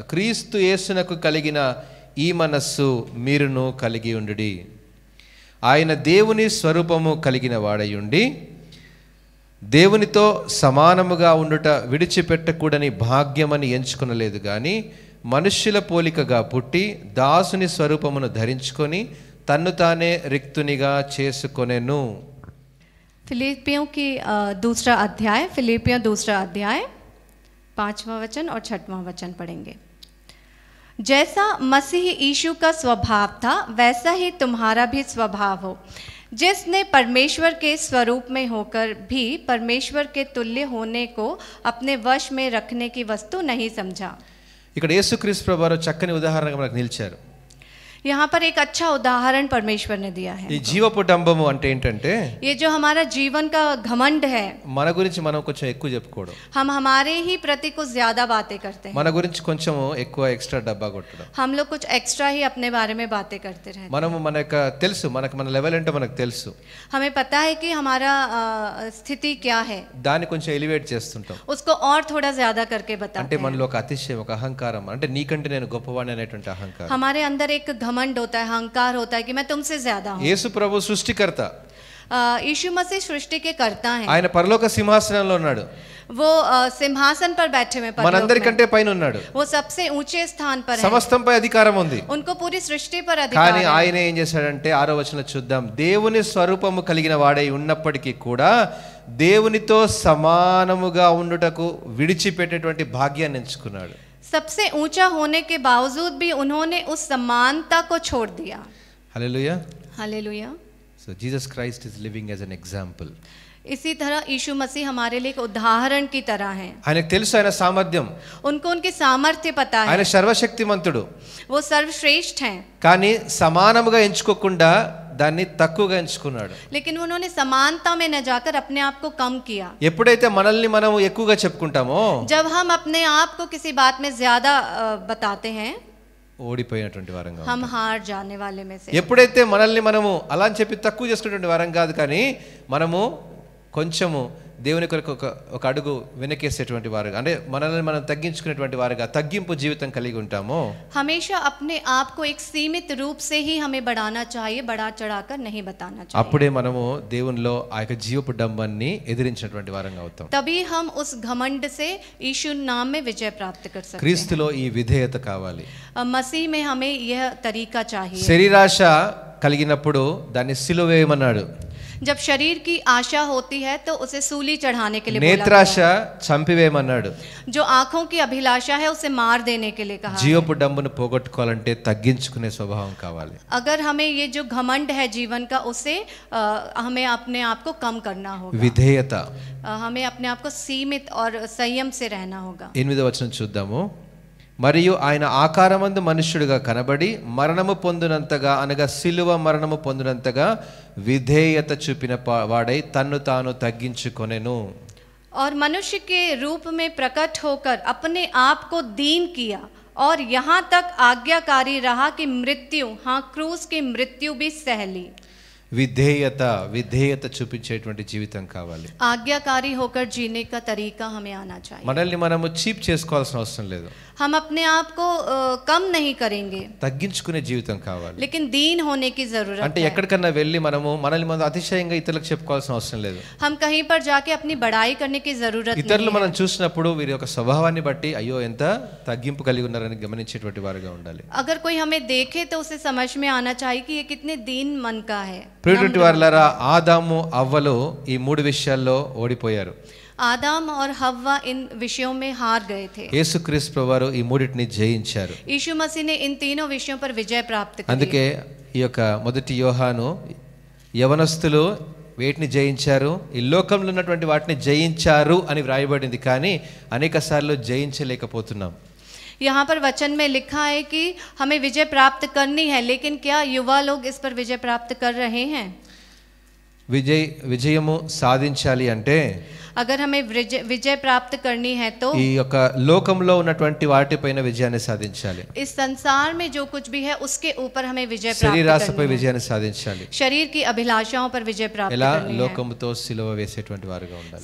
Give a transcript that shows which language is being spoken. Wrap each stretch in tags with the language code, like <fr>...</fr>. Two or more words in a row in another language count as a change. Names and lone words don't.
<te>క్రీస్తు యేసునకు కలిగిన ఈ మనస్సు మీరును కలిగి ఉండుడి. ఆయన దేవుని స్వరూపము కలిగిన వాడయుండి దేవునితో సమానముగా ఉండుట విడిచిపెట్టకూడని భాగ్యమని ఎంచుకొనలేదు గాని మనుష్యుల పోలికగా పుట్టి దాసుని స్వరూపమును ధరించుకొని తన్ను తానే రిక్తునిగా చేసుకొనెను.</te> <hi>फिलिपियों की दूसरा अध्याय, फिलिपियों दूसरा अध्याय 5वां वचन और 6वां वचन पढ़ेंगे. जैसा मसीह यीशु का स्वभाव था वैसा ही तुम्हारा भी स्वभाव हो, जिसने परमेश्वर के स्वरूप में होकर भी परमेश्वर के तुल्य होने को अपने वश में रखने की वस्तु नहीं समझा.</hi> <te>ఇక్కడ యేసుక్రీస్తు ప్రభువారు చక్కని ఉదాహరణగా మనకు నిలిచారు.</te> <hi>यहाँ पर एक अच्छा उदाहरण परमेश्वर ने दिया है.</hi> <te>ఈ జీవపు డంబము అంటే ఏంటంటే</te> <hi>ये जो हमारा जीवन का घमंड है,</hi> <te>మన గురించి మనం కొంచెం ఎక్కువ చెప్పుకోవడం,</te> <hi>हम हमारे ही प्रति कुछ ज्यादा बातें करते हैं.</hi> <te>మన గురించి కొంచెం ఎక్కువ ఎక్స్ట్రా డబ్బా కొట్టడం.</te> <hi>हम लोग कुछ एक्स्ट्रा ही अपने बारे में बातें करते रहते हैं.</hi> <te>మనము మన యొక్క తెలుసు, మనకు మన లెవెల్ ఏంటో మనకు తెలుసు,</te> <hi>हमें पता है कि हमारा स्थिति क्या है,</hi> <te>దాన్ని కొంచెం ఎలివేట్ చేస్తుంటాం.</te> <hi>उसको और थोड़ा ज्यादा करके बताते</hi> <te>అంటే</te> <hi>हैं.</hi> <te>మనలో ఒక అతిశయం, ఒక అహంకారం, అంటే నీకంటే నేను గొప్పవాడిని అనేటువంటి అహంకారం.</te> <hi>हमारे अंदर एक घमंड होता है, अहंकार होता है कि मैं तुमसे ज्यादा हूँ.</hi> <te>యేసు ప్రభు సృష్టికర్త,</te> <hi>यीशु मसीह सृष्टि के करता है.</hi> <te>ఆయన పరలోక సింహాసనంలో ఉన్నాడు,</te> <hi>वो सिंहासन पर बैठे हुए परलोक में.</hi> <te>మనందరికంటే పైన ఉన్నాడు,</te> <hi>वो सबसे ऊंचे स्थान पर है.</hi> <te>సమస్తంపై అధికారం ఉంది.</te> <hi>उनको पूरी सृष्टि पर</hi> <te>కానీ</te> <hi>अधिकार है.</hi> <te>ఆయన ఏం చేశాడంటే 6వ వచనంలో చూద్దాం, దేవుని స్వరూపము కలిగిన వాడై ఉన్నప్పటికీ కూడా దేవునితో సమానముగా ఉండుటకు విడిచిపెట్టేటువంటి భాగ్యాన్ని ఎంచుకున్నాడు.</te> <hi>सबसे ऊंचा होने के बावजूद भी उन्होंने उस समानता को छोड़ दिया.</hi> <te>హల్లెలూయా.</te> <hi>हालेलुया.</hi> <en>So Jesus Christ is living as an example.</en> <hi>इसी तरह यीशु मसीह हमारे लिए एक उदाहरण की तरह है.</hi> <te>ఆయనకు తెలుసు ఆయన సామర్థ్యం,</te> <hi>उनको उनकी सामर्थ्य पता है,</hi> <te>ఆయన సర్వశక్తిమంతుడు.</te> <hi>वो सर्वश्रेष्ठ हैं.</hi> <te>కానీ సమానముగా ఎంచుకోకుండా దాన్ని తక్కువగా ఎంచుకున్నాడు.</te> <hi>लेकिन उन्होंने समानता में न जाकर अपने आप को कम किया.</hi> <te>ఎప్పుడైతే మనల్ని మనం ఎక్కువగా చెప్పుకుంటామో</te> <hi>जब हम अपने आप को किसी बात में ज्यादा बताते हैं,</hi> <te>ఓడిపోయినటువంటి వారంగా</te> <hi>हम हार जाने वाले में से.</hi> <te>ఎప్పుడైతే మనల్ని మనము అలా అని చెప్పి తక్కువ చేసుకునేటువంటి వారం కాదు, కానీ మనము కొంచెము దేవుని కొరకు ఒక అడుగు వెనకేసేటువంటి వారు, అంటే మనల్ని మనం తగ్గించుకునేటువంటి వారుగా తగ్గింపు జీవితం కలిగి ఉంటామో,</te> <hi>हमेशा अपने आप को एक सीमित रूप से ही हमें बढ़ाना चाहिए, बढ़ा चढ़ाकर नहीं बताना चाहिए.</hi> <te>అప్పుడే మనము దేవునిలో ఆ యొక్క జీవపు డంబాన్ని ఎదిరించినటువంటి వారంగా అవుతాం.</te> <hi>तभी हम उस घमंड से यीशु नाम में विजय प्राप्त कर सकते हैं.</hi> <te>క్రీస్తులో ఈ విధేయత కావాలి.</te> <hi>मसीह में हमें यह तरीका चाहिए.</hi> <te>శరీరాశ కలిగినప్పుడు దాన్ని సిలువ వేయమన్నాడు.</te> <hi>जब शरीर की आशा होती है तो उसे सूली चढ़ाने के लिए बोला</hi> <te>నేత్రాశ</te> <hi>गया.</hi> <te>చంపివేయమన్నాడు.</te> <hi>जो आंखों की अभिलाषा है उसे मार देने के लिए कहा.</hi> <te>జీవపు డంబును పోగొట్టుకోవాలంటే తగ్గించుకునే స్వభావం కావాలి.</te> <hi>अगर हमें ये जो घमंड है जीवन का, उसे हमें अपने आप को कम करना होगा.</hi> <te>విధేయత.</te> <hi>हमें अपने आप को सीमित और संयम से रहना होगा.</hi> <te>8వ వచనం చూద్దాము. మరియు ఆయన ఆకారమందు మనుష్యుడిగా కనబడి మరణము పొందినంతగా, అనగా సిలువ మరణము పొందినంతగా విధేయత చూపిన వాడై తన్ను తాను తగ్గించుకొనెను.</te> <hi>और मनुष्य के रूप में प्रकट होकर अपने आप को दीन किया और यहाँ तक आज्ञाकारी रहा कि मृत्यु, हाँ क्रूस की मृत्यु भी सह ली।</hi> <te>విధేయత చూపించేటువంటి జీవితం కావాలి.</te> <hi>आज्ञाकारी होकर जीने का तरीका हमें आना चाहिए.</hi> <te>మనల్ని మనము చీప్ చేసుకోవాల్సిన అవసరం లేదు.</te> <hi>हम अपने आप को कम नहीं करेंगे,</hi> <te>తగ్గించుకునే జీవితం కావాలి.</te> <hi>लेकिन दीन होने की जरूरत</hi> <te>అంటే</te> <hi>है.</hi> <te>ఎక్కడికన్నా వెళ్ళి మనము మనల్ని మనం అతిశయంగా ఇతరులకు చెప్పుకోవాల్సిన అవసరం లేదు.</te> <hi>हम कहीं पर जाके अपनी बड़ाई करने की जरूरत</hi> <te>ఇతరులు</te> <hi>नहीं</hi> <te>మనం</te> <hi>है.</hi> <te>చూసినప్పుడు వీరి యొక్క స్వభావాన్ని బట్టి అయ్యో ఎంత తగ్గింపు కలిగి ఉన్నారని గమనించేటువంటి వారుగా ఉండాలి.</te> <hi>अगर कोई हमें देखे तो उसे समझ में आना चाहिए कि ये कितने दीन मन का है.</hi> <te>ప్రియటువంటి వారలారా, ఆదాము అవ్వలు ఈ మూడు విషయాల్లో ఓడిపోయారు.</te> <hi>आदम और हव्वा इन विषयों में हार गए थे.</hi> <te>యేసుక్రీస్తు ప్రభువారు ఈ మూడిటిని జయించారు.</te> <hi>यीशु मसीह ने इन तीनों विषयों पर विजय प्राप्त की.</hi> <te>అందుకే ఈ యొక్క మొదటి యోహాను యవనస్తులు వేటిని జయించారు, ఈ లోకంలో ఉన్నటువంటి వాటిని జయించారు అని వ్రాయబడింది, కానీ అనేక సార్లు జయించలేకపోతున్నాం.</te> <hi>यहाँ पर वचन में लिखा है कि हमें विजय प्राप्त करनी है, लेकिन क्या युवा लोग इस पर विजय प्राप्त कर रहे हैं?</hi> <te>విజయము సాధించాలి అంటే</te> <hi>अगर हमें विजय प्राप्त करनी है तो</hi> <te>ఈ యొక్క లోకంలో ఉన్నటువంటి వాటిపైన విజయాన్ని సాధించాలి.</te> <hi>इस संसार में जो कुछ भी है उसके ऊपर हमें विजय प्राप्त</hi> <te>శరీరాశపై</te> <hi>करनी है.</hi> <te>విజయాన్ని సాధించాలి.</te> <hi>शरीर की अभिलाषाओं पर विजय प्राप्त</hi> <te>ఎలా</te> <hi>करनी है.</hi> <te>లోకముతో సిలువ వేసేటువంటి వారుగా ఉండాలి.</te>